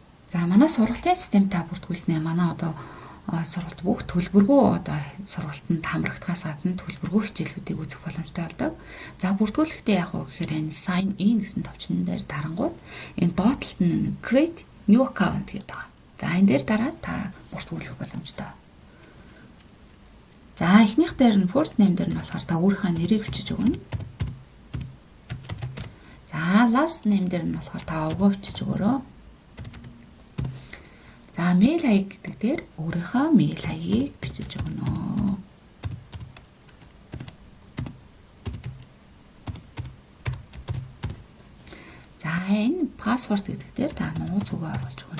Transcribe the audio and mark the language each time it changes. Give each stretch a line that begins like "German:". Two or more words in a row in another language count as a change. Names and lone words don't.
Mongolian: За манай сургалтын систем та бүртгүүлснээр манай одоо сургалт бүх төлбөргүй одоо сургалтанд хамрагдахаас гадна төлбөргүй хичээлүүдийг үзэх боломжтой болдог. За бүртгүүлэхдээ яг уу гэхээр энэ
English: sign in
Mongolian: гэсэн товчнон дээр дарангууд энэ доотлолт нь
English: create new account
Mongolian: гэдэг байгаа. За энэ дээр дараад та бүртгүүлэх боломжтой. За эхнийх дээр нь
English: first name
Mongolian: дээр нь болохоор та өөрийнхөө нэрийг бичиж өгнө. За
English: last name
Mongolian: дээр нь болохоор та овгоо бичиж өгөөрэй. За
English: mail ID
Mongolian: гэдэг дээр өөрийнхөө
English: mail ID-
Mongolian: ийг бичиж өгнө. За энэ password гэдэг дээр та нууц үгээ оруулж өгнө.